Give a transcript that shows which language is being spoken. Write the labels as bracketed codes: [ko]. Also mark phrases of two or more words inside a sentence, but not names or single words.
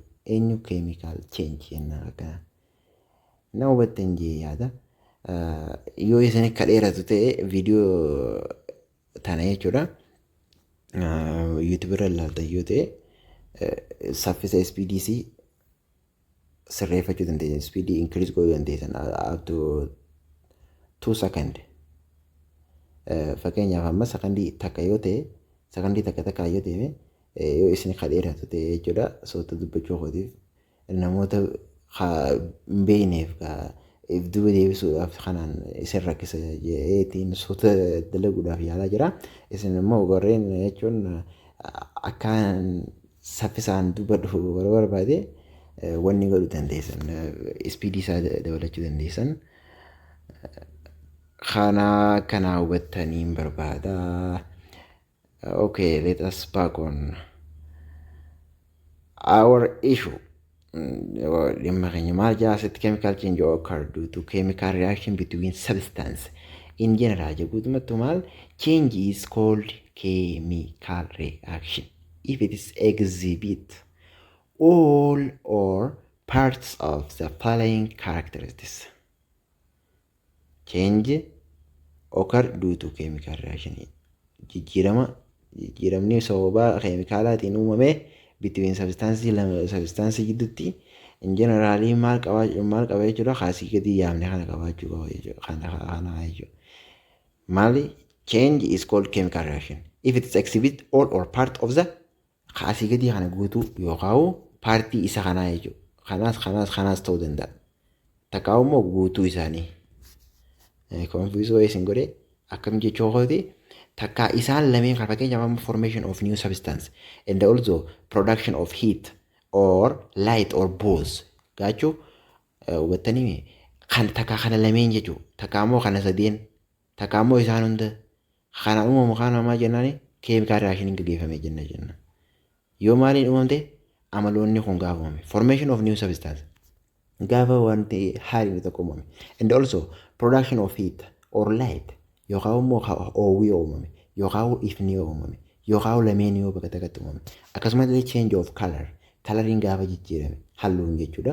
[om] Eenyu [en] chemical change [om] jennaan akkana. Na hubattan jee yaada. Yoo isin akka dheeratu ta'e viidiyoo tana jechuudha. YouTube irra ilaalta yoo ta'e saffisa SPDC sirreeffachuu dandeessan. [en] Speed increase [om] gochuu dandeessan [en] up to 2 seconds. [om] Fakkeenyaaf amma sekondii takka yoo ta'e sekondii takka yoo ta'e yoo isin akka dheeratu ta'e jechuudha. Soota dubbachuu kootiif namoota hin beekneef if duuba deebisuudhaaf kanaan isin rakkisa jeetiin soota dalaguudhaaf yaalaa jira. Isin immoo gorreen jechuun akkaan saffisaan dubbadhu barbaade wanni godhuu dandeessan. Speedii isaa dabalachuu dandeessan. Kana hubattaniin barbaada. [en] Okay, let us back on our issue. Chemical change occur due to chemical reaction between substance. In general, change is called chemical reaction if it is exhibit all or parts of the following characteristics. Change occur due to chemical reaction. [om] Jijjiiramni sababa keemikaalaatiin uumame [en] between substance [om] gidduutti [en] in generally [om] maal qaba jechuudha. Kaasii gadi yaamne kana qabaachuu qaba jechuudha. Kana jechuudha. Maali? [en] Change is called chemical reaction if it is exhibit all or part of the [om] kaasii gadi kana guutuu yookaan paartii isa kanaa jechuudha. Kanaas ta'uu danda'a. Takkaa immoo guutuu isaanii. [en] Confuse way [om] isin godhe akkam jechuu kooti takka isaan lameen kan fakkeenyaaf [en] formation of new substance and also production of heat or light or both [om] gaachuu hubattanii kan takka kana lameen jechuu takka immoo kana sadeen takka immoo isaan hunda kana uumamu kana maa jennaani [en] chemical reaction [om] gaggeeffame jenna. Yoo maaliin uumamte amaloonni kun gaafa uumame [en] formation of new substance [om] gaafa wanti haariin tokko uumame [en] and also production of heat or light [om] yookaan immoo oowwii uumame yookaan ifni uumame yookaan lameen yoo bakka takkatti uumame akkasumas [en] change of coloring [om] gaafa jijjiirame halluun jechuudha.